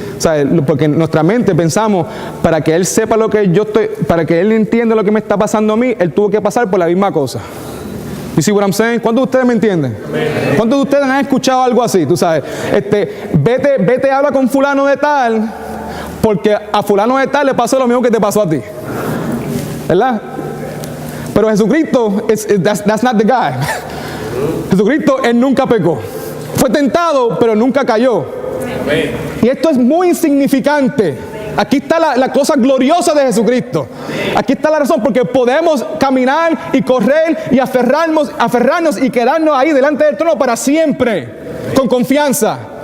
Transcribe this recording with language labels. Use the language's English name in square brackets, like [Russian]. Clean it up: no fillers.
[Spanish] O sea, porque en nuestra mente pensamos, para que Él sepa lo que yo estoy, para que Él entienda lo que me está pasando a mí, Él tuvo que pasar por la misma cosa. [English] You see what I'm saying? [Spanish] ¿Cuántos de ustedes me entienden? ¿Cuántos de ustedes han escuchado algo así? Tú sabes, vete, habla con fulano de tal, porque a fulano de tal le pasó lo mismo que te pasó a ti. ¿Verdad? Pero Jesucristo, [English] that's not the guy. [Spanish] Jesucristo, Él nunca pecó. Fue tentado, pero nunca cayó. Y esto es muy insignificante. Aquí está la cosa gloriosa de Jesucristo. Aquí está la razón, porque podemos caminar y correr y aferrarnos y quedarnos ahí delante del trono para siempre, con confianza.